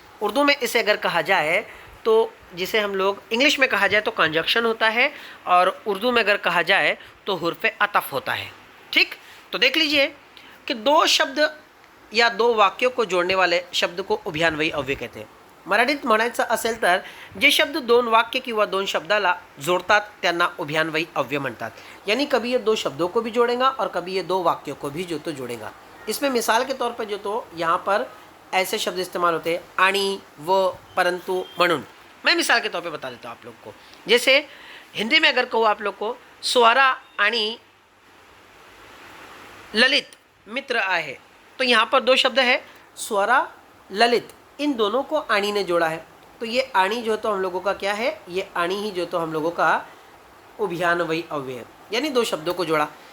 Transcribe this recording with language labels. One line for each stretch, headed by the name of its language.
Hindi: उर्दू में इसे अगर कहा जाए तो जिसे हम लोग इंग्लिश में कहा जाए तो कंजक्शन होता है और उर्दू में अगर कहा जाए तो हुर्फ़े अतफ़ होता है। ठीक, तो देख लीजिए कि दो शब्द या दो वाक्यों को जोड़ने वाले शब्द को उभयान्वयी अव्यय कहते हैं।
Marathi: मराठीत म्हणायचं असेल तर जे शब्द दोन वाक्य किंवा दोन शब्दाला जोड़तात त्यांना उभयान्वयी अव्यय म्हणतात।
Hindi: यानी कभी ये दो शब्दों को भी जोड़ेगा और कभी ये दो वाक्यों को भी जो तो जोड़ेगा। इसमें मिसाल के तौर पर जो तो यहाँ पर ऐसे शब्द इस्तेमाल होते हैं आणि, व, परंतु, म्हणून। मैं मिसाल के तौर पे बता देता हूँ आप लोग को। जैसे हिंदी में अगर कहूँ आप लोग को
Marathi: स्वरा आणि ललित मित्र आहे,
Hindi: तो यहाँ पर दो शब्द है स्वरा ललित, इन दोनों को आणी ने जोड़ा है, तो ये आणी जो तो हम लोगों का क्या है, ये आणी ही जो तो हम लोगों का उभयान्वयी अव्यय है, यानी दो शब्दों को जोड़ा।